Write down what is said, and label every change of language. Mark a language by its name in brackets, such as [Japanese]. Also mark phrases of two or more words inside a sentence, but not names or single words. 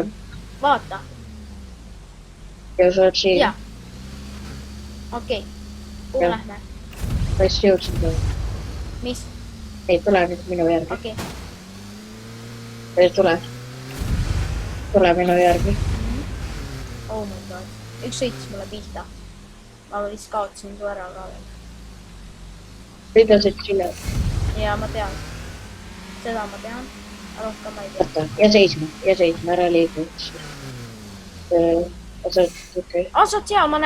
[Estonian] Vaata. Ja sa oled siin. Jah. Okei. Kuhu lähme? Ma just jõudsin teha. Mis? Ei, tule nüüd minu järgi. Okei. Tule minu järgi. [English] Oh my god. [Estonian] Üks sõitis mulle pihta. Ma vist kaotsin su ära ka veel. Sõidasid sille. Ja ma tean. Seda ma tean. Rohkem ma ei tea. Võtta. Ja seisma. Ära liigu. Sa oled seal, ma näen.